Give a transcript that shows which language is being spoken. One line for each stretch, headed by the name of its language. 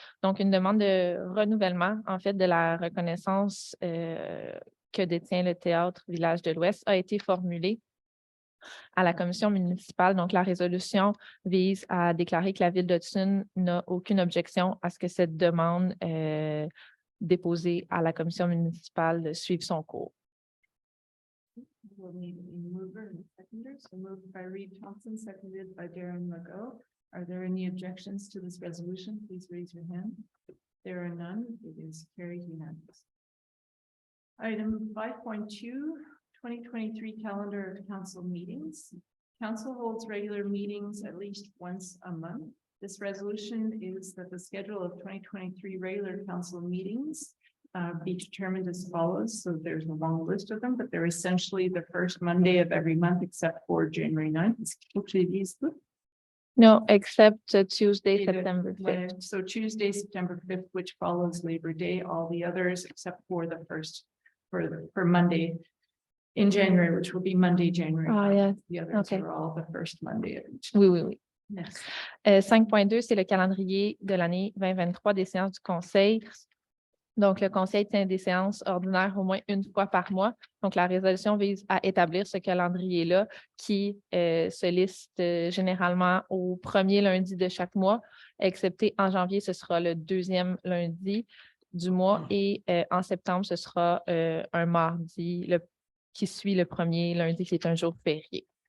French: Donc, une demande de renouvellement, en fait, de la reconnaissance que détient le Théâtre Village de l'Ouest a été formulée à la commission municipale. Donc, la résolution vise à déclarer que la ville d'Hudson n'a aucune objection à ce que cette demande déposée à la commission municipale suive son cours.
English: We'll need a mover and a seconder. So moved by Reed Thompson, seconded by Darren Legault. Are there any objections to this resolution? Please raise your hand. There are none. It is carried unanimous. Item 5.2. 2023 calendar of council meetings. Council holds regular meetings at least once a month. This resolution is that the schedule of 2023 regular council meetings be determined as follows. So there's a long list of them, but they're essentially the first Monday of every month except for January 9th. No, except Tuesday, September 5th. So Tuesday, September 5th, which follows Labor Day, all the others except for the first for Monday in January, which will be Monday, January. Ah, yes. The others Okay. are all the first Monday of each.
French: Oui, oui, oui.
English: Yes.
French: 5.2, c'est le calendrier de l'année 2023 des séances du conseil. Donc, le conseil tient des séances ordinaires au moins une fois par mois. Donc, la résolution vise à établir ce calendrier-là qui se liste généralement au premier lundi de chaque mois, excepté en janvier, ce sera le deuxième lundi du mois et en septembre, ce sera un mardi qui suit le premier lundi, qui est un jour férié.